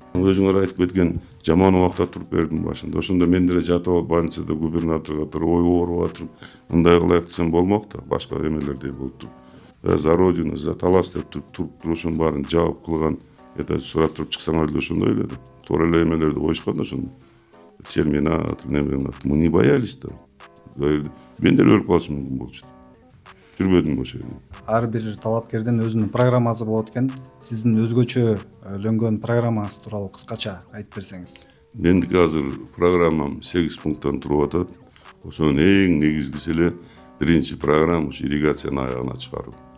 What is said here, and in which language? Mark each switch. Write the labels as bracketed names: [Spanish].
[Kyrgyz] Өзүңөр айтып кеткен жаман убакта туруп бердим башында. Ошондо мен деле жатып алып больницада губернаторго туруп ой ооруп атырып, мындай кылайык десем болмок да, башка эмелердей болуп туруп. [Russian] За родину, за Талас [Kyrgyz] деп туруп ошонун баарын жаап кылган, это сурап туруп чыксаңар деле ошондой эле да. Туура эле эмелерди коюшкан да ошондо. [Russian] Терминатор, мы не боялись да. [Kyrgyz] Мен деле өлүп калышым мүмкүн болчу. Жүрбөдүм ошол жерде. Ар бир талапкердин өзүнүн программасы болот экен. Сиздин өзгөчөлөнгөн программаңыз тууралуу кыскача айтып берсеңиз. Мендики азыр программам 8 пункттан туруп атат. Ошонун эң негизгиси эле биринчи программа ушу ирригацияны аягына чыгаруу.